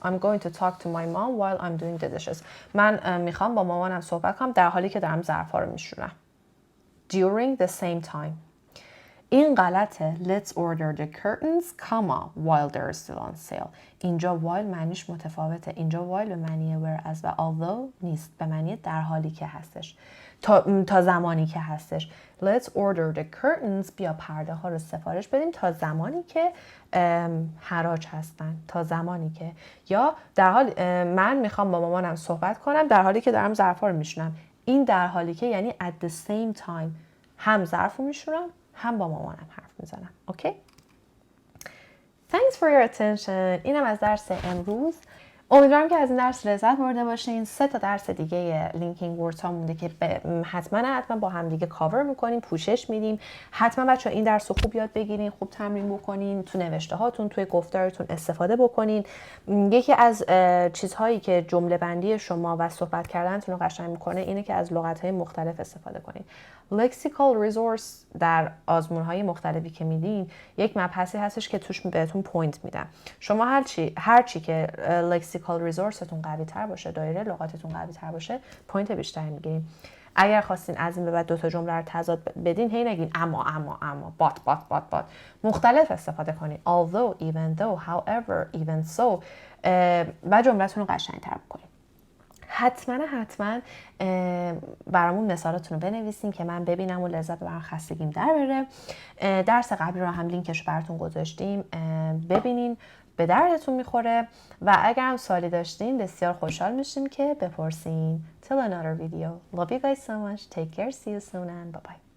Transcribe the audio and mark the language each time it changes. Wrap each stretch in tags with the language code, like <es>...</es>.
<en>I'm going to talk to my mom while I'm doing the dishes.</en> <fa>من میخوام با مامانم صحبت کنم در حالی که دارم ظرفا رو میشورم.</fa> <en>During the same time.</en> <fa>این غلطه.</fa> <en>Let's order the curtains, while they're still on sale.</en> <fa>اینجا while معنیش متفاوته. اینجا while به معنی whereas و although نیست، به معنی در حالی که هستش، تا زمانی که هستش.</fa> <en>Let's order the curtains.</en> <fa>بیا پرده ها رو سفارش بدیم تا زمانی که حراج هستن، تا زمانی که، یا در حال من میخوام با مامانم صحبت کنم در حالی که دارم ظرفا رو میشونم. این در حالی که یعنی</fa> <en>at the same time،</en> <fa>هم ظرف رو میشونم هم با مامانم حرف میزنم.</fa> <en>Okay? Thanks for your attention.</en> <fa>اینم از درس امروز. امیدوارم که از این درس لذت برده باشین. 3 تا درس دیگه لینکینگ وردز ها مونده که حتما با هم دیگه کاور میکنیم، پوشش میدیم. حتما بچه‌ها این درس رو خوب یاد بگیرین، خوب تمرین بکنین، تو نوشته هاتون، توی گفتارتون استفاده بکنین. یکی از چیزهایی که جمله بندی شما و صحبت کردنتون رو قشنگ میکنه اینه که از لغت‌های مختلف استفاده کنین. لکسیکال ریسورس در آزمون‌های مختلفی که میدین یک مبحثی هستش که توش بهتون پوینت میدن. شما هر چی که لکسیکال ریسورستون قوی تر باشه، دایره لغاتتون قوی تر باشه، پوینت بیشتری میگیرین. اگر خواستین از این به بعد 2 جمله رو تضاد بدین، هی نگین اما but مختلف استفاده کنین. although, even though, however, even so و جمله‌تون رو قشنگ‌تر بکنین. حتما برامون مثالاتون رو بنویسین که من ببینم و لذت ببرم، خستگیم در بره. درس قبلی رو هم لینکش رو براتون گذاشتیم، ببینین، به دردتون میخوره. و اگر هم سوالی داشتین بسیار خوشحال میشیم که بپرسین.</fa> <en>Till another video. Love you guys so much. Take care. See you soon and bye bye.</en>